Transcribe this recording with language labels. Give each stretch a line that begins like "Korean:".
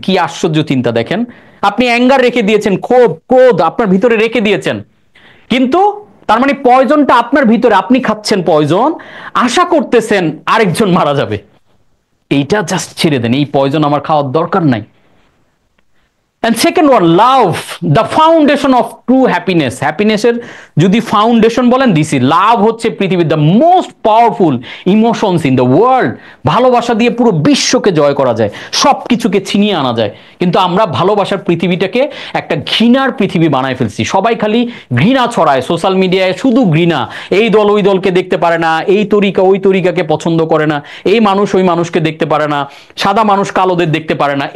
Bangla: কি আশ্চর্য চিন্তা দেখেন, আপনি অ্যাঙ্গার রেখে দিয়েছেন, ক্ষোভ ক্রোধ আপনার ভিতরে রেখে দিয়েছেন, কিন্তু তার মানে পয়জনটা আপনার ভিতরে, আপনি খাচ্ছেন পয়জন, আশা করতেছেন আরেকজন মারা যাবে। এইটা জাস্ট ছেড়ে দেন, এই পয়জন আমার খাওয়ার দরকার নাই।
English: And second one, love, the foundation of true happiness.
Bangla: হ্যাপিনেসের যদি ফাউন্ডেশন বলেন, দিছি লাভ হচ্ছে পৃথিবীর
English: The most powerful emotions in the world.
Bangla: ভালোবাসা দিয়ে পুরো বিশ্বকে জয় করা যায়, সব কিছুকে ছিনিয়ে আনা যায়। কিন্তু আমরা ভালোবাসার পৃথিবীটাকে একটা ঘৃণার পৃথিবী বানায় ফেলছি। সবাই খালি ঘৃণা ছড়ায় সোশ্যাল মিডিয়ায়, শুধু ঘৃণা। এই দল ওই দলকে দেখতে পারে না, এই তরিকা ওই তরিকাকে পছন্দ করে না, এই মানুষ ওই মানুষকে দেখতে পারে না, সাদা মানুষ কালোদের দেখতে পারে না।